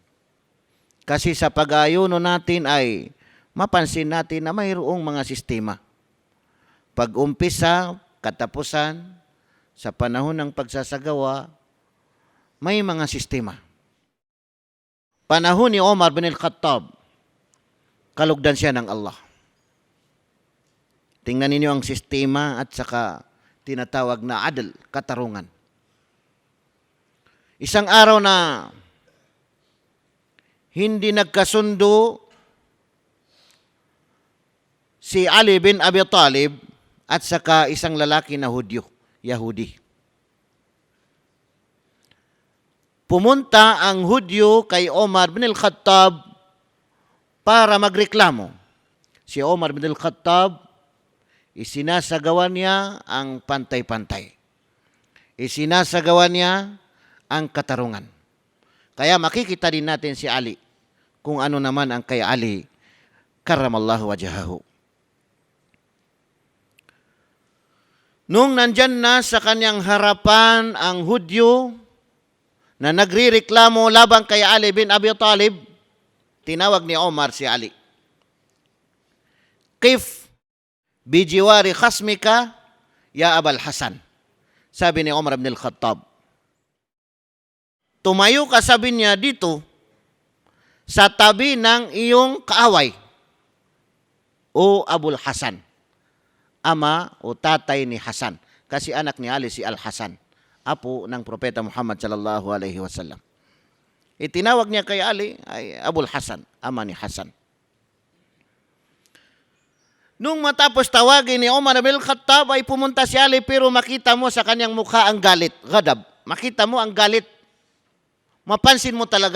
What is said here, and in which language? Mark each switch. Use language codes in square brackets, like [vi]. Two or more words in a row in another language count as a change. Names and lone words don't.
[tl] Kasi sa pag-ayuno natin ay mapansin natin na mayroong mga sistema. Pag-umpisa, katapusan, sa panahon ng pagsasagawa, may mga sistema. Panahon ni Omar bin al-Khattab, kalugdan siya ng Allah. Tingnan ninyo ang sistema at saka tinatawag na adl, katarungan. Isang araw na hindi nagkasundo si Ali bin Abi Talib at saka isang lalaki na Hudyo, Yahudi. Pumunta ang Hudyo kay Omar bin al-Khattab para magreklamo. Si Omar bin al-Khattab, isinasagawa niya ang pantay-pantay. Isinasagawa niya ang katarungan. Kaya makikita din natin si Ali kung ano naman ang kay Ali [ar] كرم الله وجهه. [tl] Nung nandyan na sa kanyang harapan ang Hudyo na nagrireklamo labang kay Ali bin Abi Talib, tinawag ni Omar si Ali. [ar] قف بجوار خصمك يا أبا الحسن. [tl] Sabi ni Omar bin al-Khattab. Tumayo ka, sabi niya, dito sa tabi ng iyong kaaway, o Abul Hasan, ama o tatay ni Hasan. Kasi anak ni Ali si Al-Hasan, apo ng Propeta Muhammad [ar] صلى الله عليه وسلم. [tl] Itinawag niya kay Ali ay Abul Hasan, ama ni Hasan. Nung matapos tawagin ni Omar bin Khattab ay pumunta si Ali, pero makita mo sa kanyang mukha ang galit, ghadab. Makita mo ang galit. Mapansin mo talaga.